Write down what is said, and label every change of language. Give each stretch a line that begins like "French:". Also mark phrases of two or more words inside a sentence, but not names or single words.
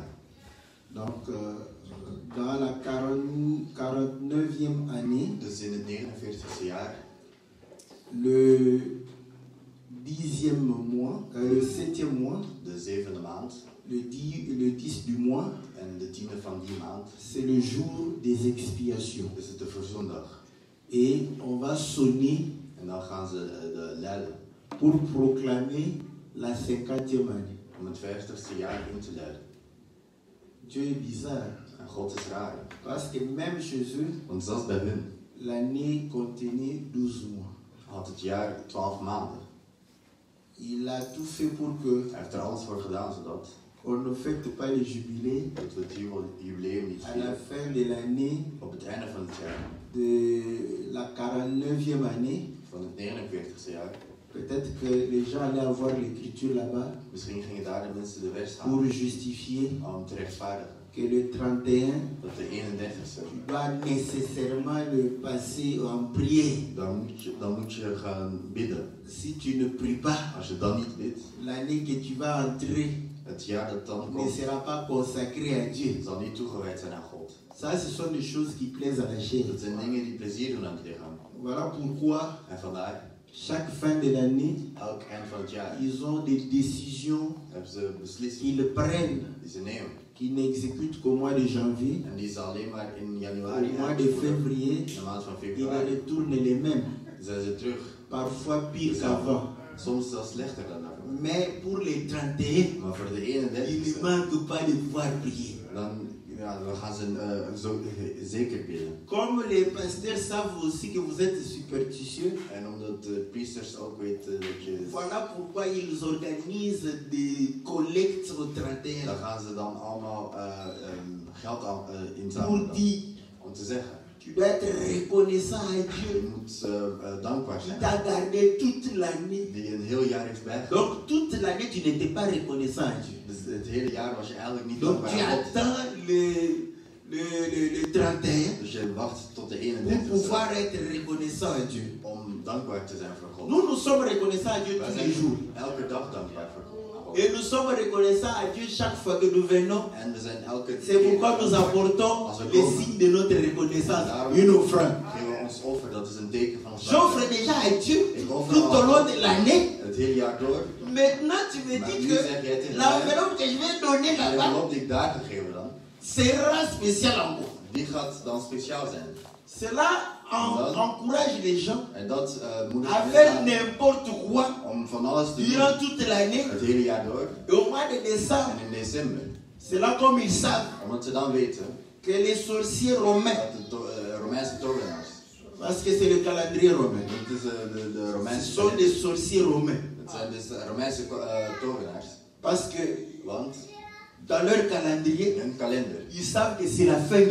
French: Donc, dans la 49e année,
Dutch: Dus in het 49e jaar,
French: le 10e mois, le 7e mois,
Dutch: de 7e maand,
French: le 10 du mois,
Dutch: en de 10e van die maand,
French: c'est le jour des expiations.
Dutch: is het de verzoendag.
French: Et on va sonner
Dutch: En dan gaan ze de luiden
French: pour proclamer la 50e année.
Dutch: om het 50ste jaar in te luiden.
French: Dieu est bizarre,
Dutch: En God is raar.
French: parce que même chez eux,
Dutch: Want zelfs bij hun
French: l'année contenait 12 mois.
Dutch: had het jaar 12 maanden.
French: Il a tout fait pour que
Dutch: Hij heeft er alles voor gedaan zodat
French: on ne fête pas les jubilés
Dutch: dat we het jubileum niet
French: à la
Dutch: vieren.
French: fin de l'année
Dutch: Op het einde van het jaar,
French: de la 49e année.
Dutch: van het 49ste jaar,
French: Peut-être que les gens allaient avoir l'écriture là-bas
Dutch: misschien gingen daar de mensen de weg
French: pour
Dutch: staan
French: justifier
Dutch: om te rechtvaardigen.
French: que le 31,
Dutch: Dat de 31ste,
French: tu dois nécessairement le passer en prière.
Dutch: dan moet je gaan bidden.
French: Si tu ne pries pas,
Dutch: Als je dan niet bidt,
French: l'année que tu vas entrer
Dutch: het jaar dat dan
French: ne
Dutch: komt,
French: sera pas consacrée à Dieu.
Dutch: zal niet toegewijd zijn aan God.
French: Ça, ce sont des choses qui plaisent à la chair.
Dutch: Dat zijn dingen die plezier doen aan het lichaam.
French: Voilà pourquoi,
Dutch: En vandaar,
French: chaque fin de l'année,
Dutch: elk eind van het jaar,
French: ils ont des décisions
Dutch: hebben ze beslissingen
French: qu'ils prennent,
Dutch: die ze nemen.
French: qu'ils n'exécutent qu'au mois de janvier,
Dutch: En die ze alleen maar in
French: au
Dutch: januari
French: mois de
Dutch: uitvoeren.
French: février,
Dutch: In de maand van
French: ils
Dutch: februari
French: retournent les mêmes,
Dutch: zijn ze terug.
French: parfois pire qu'avant.
Dutch: Soms zelfs slechter dan daarvoor.
French: Mais pour les 31,
Dutch: Maar voor de
French: il ne
Dutch: 31ste,
French: manque pas de pouvoir prier.
Dutch: dan gaan ze zo zeker bidden.
French: Comme les pasteurs savent aussi que vous êtes superstitieux,
Dutch: En omdat de priesters ook weten dat je...
French: voilà pourquoi ils organisent des collectes au 31.
Dutch: Dan gaan ze dan allemaal geld
French: Pour
Dutch: inzamelen.
French: dire,
Dutch: Om te zeggen,
French: tu dois être reconnaissant à Dieu
Dutch: je moet dankbaar
French: qui
Dutch: zijn.
French: t'a gardé toute l'année.
Dutch: Die een heel jaar heeft bijgehouden.
French: Donc toute l'année, tu n'étais pas reconnaissant à Dieu.
Dutch: Dus het hele jaar was je eigenlijk niet
French: Donc
Dutch: dankbaar
French: tu
Dutch: aan God.
French: attends le 31
Dutch: Dus je wacht tot de
French: pour
Dutch: 31ste
French: pouvoir être reconnaissant à Dieu.
Dutch: om dankbaar te zijn voor God.
French: Nous sommes reconnaissants à Dieu
Dutch: Wij
French: tous
Dutch: zijn
French: les jours.
Dutch: elke dag dankbaar voor God.
French: Et nous sommes reconnaissants à Dieu chaque fois que nous venons.
Dutch: En we zijn elke
French: C'est pourquoi nous apportons les signes de notre reconnaissance, une offrande.
Dutch: geven we ons offer, dat is een teken van ons
French: J'offre
Dutch: dankbaarheid.
French: déjà à Dieu tout au long de l'année.
Dutch: Het hele jaar door.
French: Maintenant, tu me
Dutch: Maar
French: dis
Dutch: nu
French: que
Dutch: zeg jij tegen mij,
French: l'enveloppe que je vais donner
Dutch: de
French: là-bas
Dutch: envelop die ik daar gegeven dan,
French: sera spéciale encore.
Dutch: die gaat dan speciaal zijn.
French: Cela encourage les gens
Dutch: En dat moet
French: à
Dutch: ik
French: faire n'importe quoi
Dutch: om van alles te doen.
French: durant toute l'année.
Dutch: Het hele jaar door.
French: Et au mois de décembre,
Dutch: En in december.
French: c'est là comme ils savent
Dutch: Omdat ze dan weten
French: que les sorciers romains,
Dutch: dat de Romeinse tovenaars,
French: parce que c'est le calendrier romain,
Dutch: dat is de
French: ce
Dutch: Romeinse
French: sont des sorciers romains.
Dutch: dat zijn dus Romeinse tovenaars.
French: Parce que
Dutch: Want
French: dans leur calendrier,
Dutch: in hun kalender,
French: ils savent que c'est la fin de